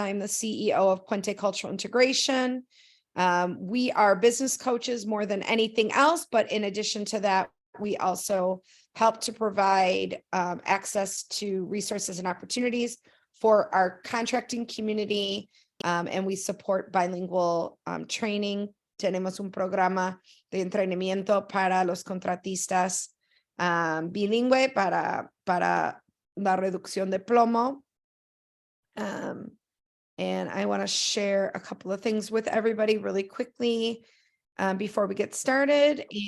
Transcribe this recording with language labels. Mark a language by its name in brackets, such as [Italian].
[English] I'm the CEO of Puente Cultural Integration. We are business coaches more than anything else, but in addition to that, we also help to provide access to resources and opportunities for our contracting community, and we support bilingual training. [Spanish] Tenemos un programa de entrenamiento para los contratistas bilingüe para la reducción de plomo. [English] And I want to share a couple of things with everybody really quickly before we get started.